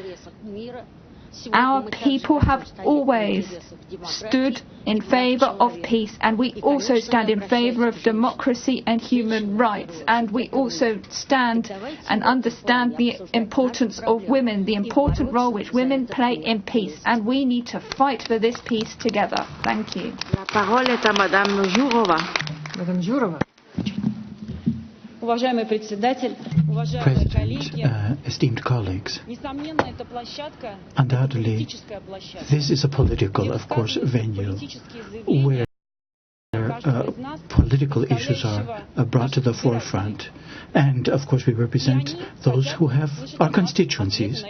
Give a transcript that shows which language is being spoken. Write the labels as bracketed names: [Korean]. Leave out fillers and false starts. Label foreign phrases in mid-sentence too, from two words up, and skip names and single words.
[English] Our people have always stood in favour of peace, and we also stand in favour of democracy and human rights, and we also stand and understand the importance of women, the important role which women play in peace, and we need to fight for this peace together. Thank you. [French] La parole est à Madame Jourova. Madame Jourova. [Russian] Уважаемый председатель, уважаемые коллеги, [English] esteemed colleagues, undoubtedly, this is a political, of course, venue where political issues are brought to the forefront. And, of course, we represent those who have our constituencies.